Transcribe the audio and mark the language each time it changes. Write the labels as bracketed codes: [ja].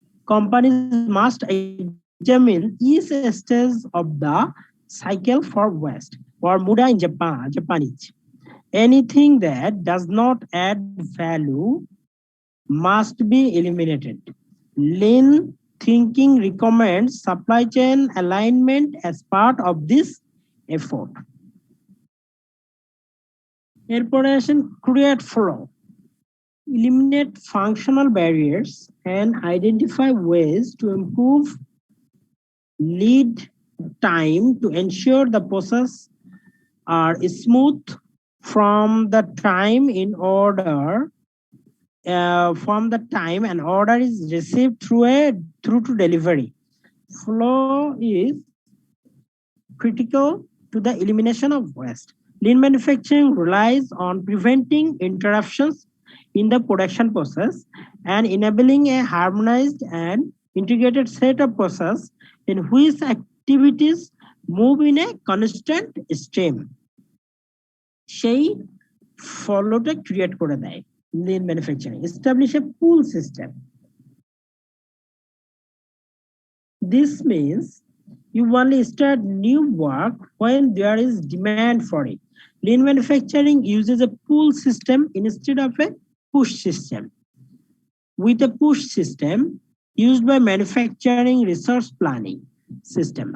[en] Companies must examine each stage of the cycle for waste, or muda in Japanese. Anything that does not add value must be eliminated. Lean thinking recommends supply chain alignment as part of this effort. [bn] এরপরে আসেন [en] create flow. Eliminate functional barriers and identify ways to improve lead time to ensure the process are smooth from the time in order from the time an order is received through to delivery. Flow is critical to the elimination of waste. Lean manufacturing relies on preventing interruptions in the production process and enabling a harmonized and integrated set of processes in which activities move in a constant stream. [bn] সেই ফলোটা create করে দেয় [en] lean manufacturing. Establish a pull system. This means you only start new work when there is demand for it. Lean manufacturing uses a pull system instead of a push system. With a push system used by manufacturing resource planning system.